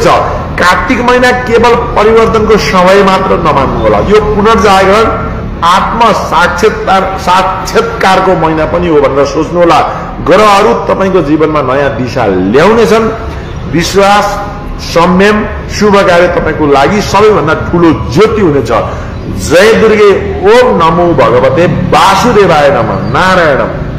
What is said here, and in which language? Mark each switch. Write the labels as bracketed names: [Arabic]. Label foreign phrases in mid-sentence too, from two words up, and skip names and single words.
[Nepali] कार्तिक महिना केवल परिवर्तनको समय मात्र नमान्नु होला। यो पुनर्जागरण आत्म साक्षात्कारको महिना पनि हो भनेर सोच्नु होला। ग्रहहरू तपाईको जीवनमा नयाँ दिशा ल्याउनेछन्। विश्वास संयम शुभ कार्य तपाईको लागि सबैभन्दा ठूलो ज्योति हुनेछ। जय दुर्गे। [Sanskrit] ओम नमो भगवते वासुदेवाय नमः। नारायण।